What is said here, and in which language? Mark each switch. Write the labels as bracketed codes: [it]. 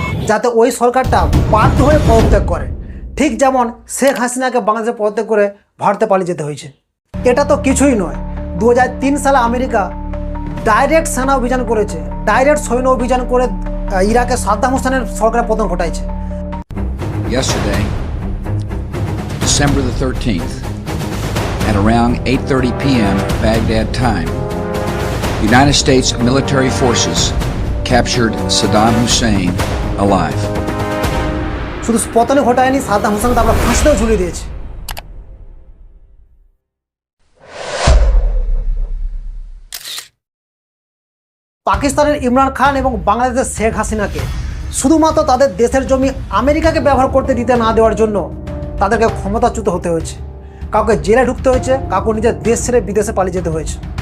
[bn] যাতে ওই সরকারটা বাধ্য হয়ে পদত্যাগ করে, ঠিক যেমন শেখ হাসিনাকে বাংলাদেশে পদত্যাগ করে ভারতে পালিয়ে যেতে হয়েছে। এটা তো কিছুই নয়, 2003 সালে আমেরিকা ডাইরেক্ট সেনা অভিযান করেছে, ডাইরেক্ট সৈন্য অভিযান করে ইরাকে সাদ্দাম হোসেনের সরকারের পতন ঘটাইছে। [en] Yesterday, December the 13th, at around 8:30 p.m. Baghdad time, United States military forces captured Saddam Hussein alive. [bn] শুধু পতনে ঘটায়নি, সাদ্দাম হোসেনকে আমরা ফাঁসিতেও ঝুলিয়ে দিয়েছি। পাকিস্তানের ইমরান খান এবং বাংলাদেশের শেখ হাসিনাকে শুধুমাত্র তাদের দেশের জমি আমেরিকাকে ব্যবহার করতে দিতে না দেওয়ার জন্য তাদেরকে ক্ষমতাচ্যুত হতে হয়েছে, কাউকে জেলে ঢুকতে হয়েছে, কাউকে নিজের দেশ ছেড়ে বিদেশে পালিয়ে যেতে হয়েছে।